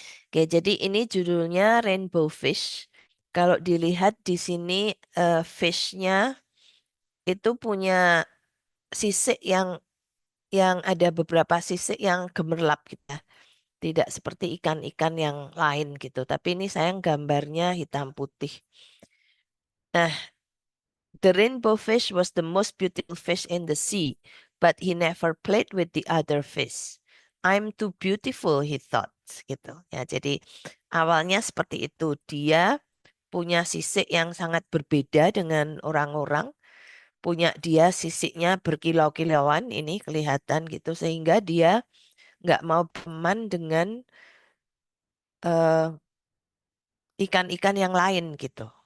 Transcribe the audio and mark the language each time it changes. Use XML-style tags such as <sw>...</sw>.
<id>Oke, jadi ini judulnya Rainbow Fish. Kalau dilihat di sini fish-nya itu punya sisik yang ada beberapa sisik yang gemerlap gitu ya. Tidak seperti ikan-ikan yang lain gitu. Tapi ini sayang gambarnya hitam putih.</id> <en>Nah, the rainbow fish was the most beautiful fish in the sea. but he never played with the other fish. I'm too beautiful, he thought, gitu.</en> <id>Ya, jadi awalnya seperti itu. Dia punya sisik yang sangat berbeda dengan orang-orang. Punya dia sisiknya berkilau-kilauan, ini kelihatan gitu, sehingga dia nggak mau berteman dengan eh, ikan-ikan yang lain gitu.</id>